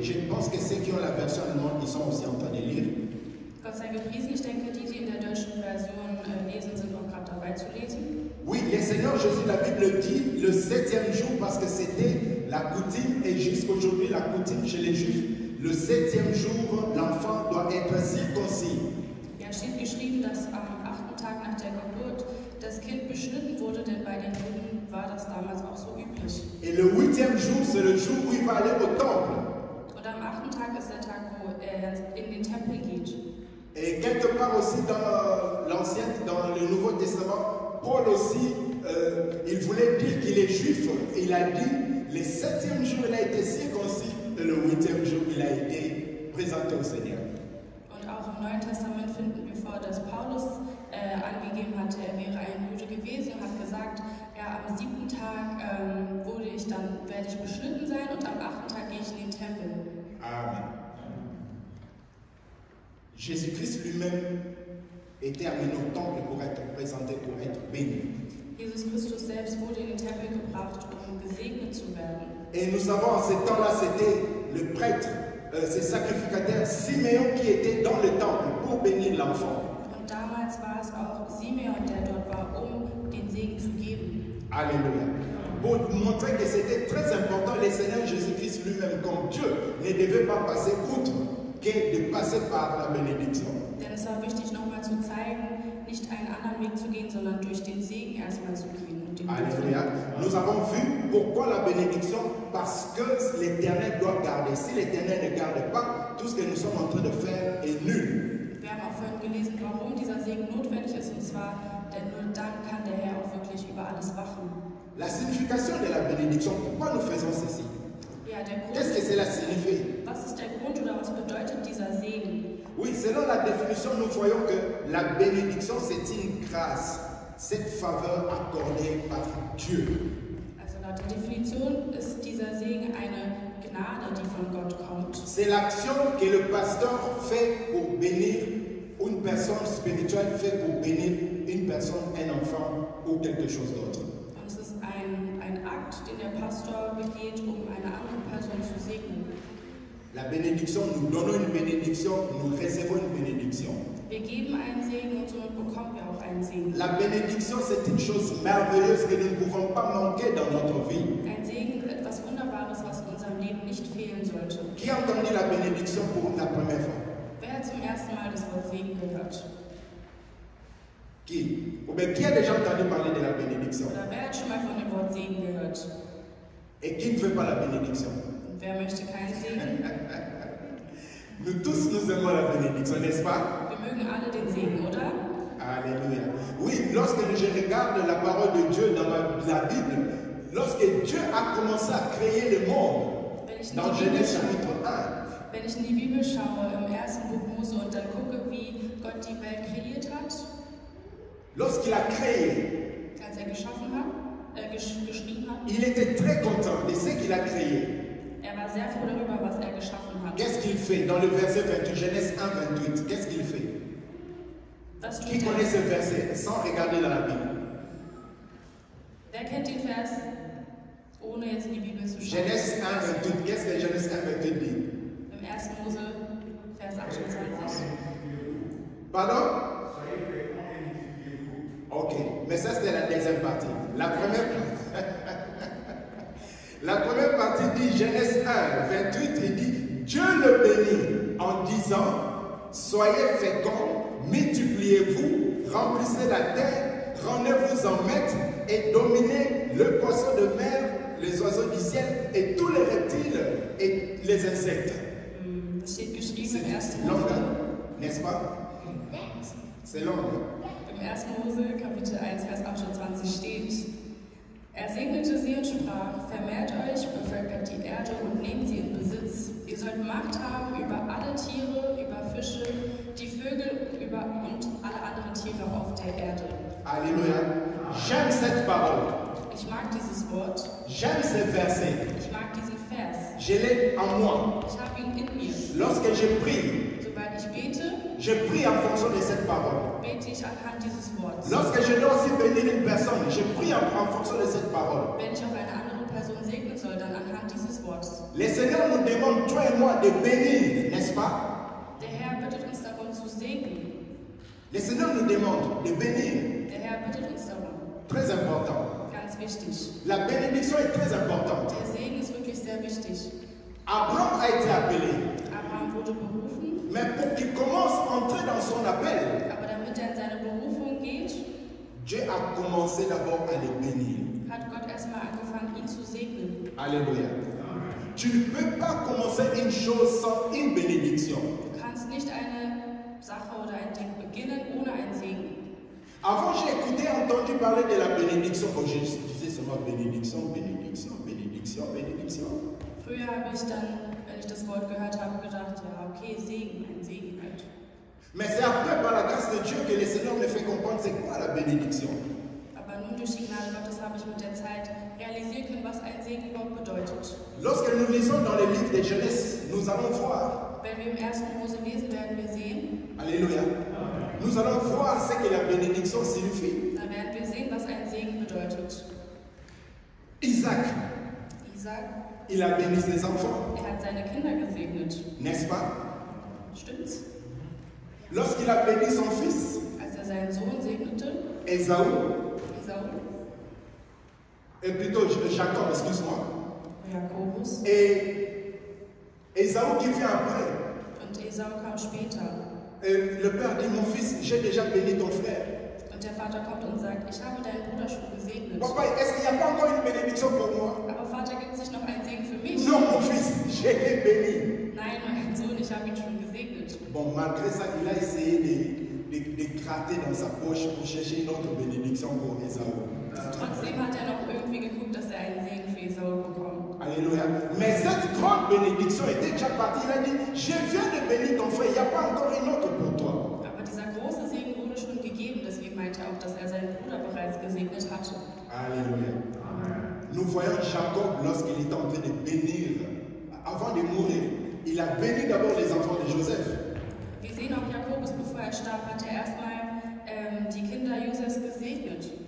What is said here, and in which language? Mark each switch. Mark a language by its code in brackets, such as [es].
[fr] Je pense que ceux qui ont la version allemande, ils sont aussi en train de lire. [de] Gott sei gepriesen. Ich denke, die in der deutschen Version lesen, sind auch gerade dabei zu lesen. [fr] Oui, le Seigneur Jésus, la Bible dit le 7e jour parce que c'était la coutume et jusqu'aujourd'hui la coutume chez les Juifs. Le 7e jour, l'enfant doit être circoncis. [de] Ja, steht geschrieben, dass am 8. Tag nach der Geburt das Kind beschnitten wurde, denn bei den Juden war das damals auch so üblich. [fr] Et le 8e jour, c'est le jour où il va aller au temple. [de] Und am 8. Tag ist der Tag, wo er in den Tempel geht. [fr] Et quelque part aussi dans l'Ancien, dans le Nouveau Testament, Paul aussi, il voulait dire qu'il est juif. Il a dit, le 7e jour, il a été circoncis, et le 8e jour, il a été présenté au Seigneur. [de] Und auch im Neuen Testament finden wir vor, dass Paulus angegeben hatte, er wäre ein Jude gewesen und hat gesagt, ja, am 7. Tag werde ich beschnitten sein und am 8. Tag gehe ich in den Tempel. Amen. [fr] Jésus-Christ lui-même était amené au temple pour être présenté, pour être béni. [de] Jesus Christus selbst wurde in den Tempel gebracht, um gesegnet zu werden. [fr] Et nous savons en ce temps-là, c'était le prêtre, ce sacrificateur Simeon qui était dans le temple pour bénir l'enfant. [de] Und damals war es auch Simeon, der dort war, um den Segen zu geben. [fr] Alléluia. Pour montrer que c'était très important, le Seigneur Jésus-Christ lui-même, comme Dieu, ne devait pas passer outre que de passer par la bénédiction. [de] Denn es war wichtig, nochmal zu zeigen, nicht einen anderen Weg zu gehen, sondern durch den Segen erstmal zu gehen. [fr] Alléluia. Nous avons vu pourquoi la bénédiction, parce que l'Éternel doit garder. Si l'Éternel ne garde pas, tout ce que nous sommes en train de faire est nul. [de] Wir haben auch vorhin gelesen, warum dieser Segen notwendig ist, und zwar, denn nur dann kann der Herr auch wirklich über alles wachen. [fr] La signification de la bénédiction, pourquoi nous faisons ceci? [de] Ja, der Grund, [fr] Qu'est-ce que cela signifie? [de] was ist der Grund oder was bedeutet dieser Segen? [fr] Oui, selon la définition, nous voyons que la bénédiction, c'est une grâce, cette faveur accordée par Dieu. [de] Also laut der Definition ist dieser Segen eine Gnade, die von Gott kommt. [fr] C'est l'action que le pasteur fait pour bénir une personne spirituelle, fait pour bénir une personne, un enfant ou quelque chose d'autre. [de] Und es ist ein Akt, den der Pastor begeht, um eine andere Person zu segnen. [fr] La bénédiction, nous donnons une bénédiction, nous recevons une bénédiction. [de] Wir geben einen Segen und somit bekommen wir auch einen Segen. [fr] La bénédiction, c'est une chose merveilleuse que nous ne pouvons pas manquer dans notre vie. [de] Ein Segen ist etwas Wunderbares, was in unserem Leben nicht fehlen sollte. [fr] Qui a entendu la bénédiction pour la première fois? [de] Wer hat zum ersten Mal das Wort Segen gehört? [fr] Qui? Ou bien qui a déjà entendu parler de la bénédiction? [de] Oder wer hat schon mal von dem Wort Segen gehört? [fr] Et qui ne veut pas la bénédiction? [de] Und wer möchte keinen Segen? [fr] Nous tous, nous aimons la bénédiction, n'est-ce pas? [de] Wir mögen alle den Segen, oder? [fr] Alléluia. Oui, lorsque je regarde la parole de Dieu dans la Bible, lorsque Dieu a commencé à créer le monde, dans Genèse chapitre 1, [de] Wenn ich in die Bibel schaue, im ersten Buch Mose, und dann gucke, wie Gott die Welt kreiert hat, [fr] lorsqu'il a créé, [de] als er geschaffen hat, geschrieben hat, [fr] il était très content de ce qu'il a créé. [de] er war sehr froh darüber, was er geschaffen hat. [fr] Qu'est-ce qu'il fait dans le verset 28, Genèse 1, 28? Qu'est-ce qu'il fait? [de] Was [fr] Qui [de] tut [fr] connaît [de] er? [fr] ce verset sans regarder dans la Bible? [de] Wer kennt den Vers, ohne jetzt in die Bibel zu schauen? [fr] Genèse 1, 28. Qu'est-ce que Genèse 1, 28 dit? [de] Im 1. Mose, Vers 28. [fr] Pardon? Soyez féconds et multipliez-vous. Ok, mais ça c'était la deuxième partie. La première partie dit Genèse 1, 28, il dit Dieu le bénit en disant soyez féconds, multipliez-vous, remplissez la terre, rendez-vous en maître et dominez le poisson de mer, les oiseaux du ciel et tous les reptiles et les insectes. [de] Es steht geschrieben im 1. [fr] C'est long, [de] Mose, [fr] hein? N'est-ce pas? C'est long. [de] im 1. Mose, Kapitel 1, Vers 28 steht: Er segnete sie und sprach: Vermehrt euch, bevölkert die Erde und nehmt sie in Besitz. Ihr sollt Macht haben über alle Tiere, über Fische, die Vögel und alle anderen Tiere auf der Erde. [fr] Alléluia. J'aime cette parole. [de] Ich mag dieses Wort. [fr] J'aime ce verset. [de] Ich mag diesen Vers. [fr] Je l'ai en moi. [de] Ich habe ihn in mir. [fr] Lorsque je prie, [de] Sobald ich bete, [fr] je prie en fonction de cette parole. [de] bete ich anhand dieses Wortes. [fr] Lorsque je dois aussi bénir une personne, je prie en fonction de cette parole. [de] Wenn ich auch eine andere Person segnen soll, dann anhand dieses Wortes. [fr] Le Seigneur nous demande, toi et moi, de bénir, n'est-ce pas? [de] Der Herr bittet uns darum zu segnen. [fr] Le Seigneur nous demande de bénir. [de] Der Herr bittet uns darum. [fr] Très important. [de] Ganz wichtig. [fr] La bénédiction est très importante. [de] Der Segen ist wirklich sehr wichtig. [fr] Abraham a été appelé. [de] Abraham wurde berufen, [fr] Mais pour qu'il commence à entrer dans son appel, [de] aber damit er in seine Berufung geht, [fr] Dieu a commencé d'abord à le bénir. [de] hat Gott erstmal angefangen, ihn zu segnen. [fr] Alléluia. Tu ne peux pas commencer une chose sans une bénédiction. [de] Du kannst nicht eine Sache oder ein Ding beginnen ohne einen Segen. [fr] Avant, j'ai écouté, entendu parler de la bénédiction. Oh, je disais seulement bénédiction, bénédiction, bénédiction, bénédiction. [de] Früher habe ich dann, wenn ich das Wort gehört habe, gedacht, ja okay, Segen, ein Segen halt. [fr] Mais c'est après, par la grâce de Dieu, que le Seigneur me fait comprendre c'est quoi la bénédiction. [de] Aber nun durch die Gnade Gottes habe ich mit der Zeit realisieren können, was ein Segen überhaupt bedeutet. [fr] Lorsque nous lisons dans les livres de Genèse, nous allons voir. [de] Wenn wir im 1. Mose lesen, werden wir sehen, [fr] Alléluia. Nous allons voir ce que la bénédiction signifie. [de] dann werden wir sehen, was ein Segen bedeutet. [fr] Isaac, [de] Isaac, [fr] il a béni ses enfants, [de] er hat seine Kinder gesegnet. [fr] n'est-ce pas? [de] Stimmt's? [fr] Lorsqu'il a béni son fils, [de] Als er seinen Sohn segnete, [fr] Esaü, [de] Esau, [fr] et plutôt Jacob, excuse-moi, [de] Jakobus, [fr] et Esaü qui vient après, [de] und Esau kam später. [fr] et le père dit, mon fils, j'ai déjà béni ton frère. [de] Und der Vater kommt und sagt, ich habe deinen Bruder schon gesegnet. [fr] Papa, est-ce qu'il n'y a pas encore une bénédiction pour moi? [de] Aber Vater, gibt es nicht noch einen Segen für mich? [fr] Non, mon fils, je l'ai béni. [de] Nein, mein Sohn, ich habe ihn schon gesegnet. [fr] Bon, malgré ça, il a essayé de gratter dans sa poche pour chercher une autre bénédiction pour Esaü. [de] Trotzdem hat er noch irgendwie geguckt, dass er einen Segen für Esau bekommt. [fr] Alléluia. Mais cette grande bénédiction était déjà partie. Il a dit, je viens de bénir ton frère, il n'y a pas encore une autre pour toi. [de] Aber dieser große Segen wurde schon gegeben, deswegen meinte er auch, dass er seinen Bruder bereits gesegnet hatte. [fr] Alléluia. Nous voyons Jacob lorsqu'il était en train de bénir, avant de mourir. Il a béni d'abord les enfants de Joseph. [de] Wir sehen auch Jakobus, bevor er starb, hat er erstmal die Kinder Josefs gesegnet.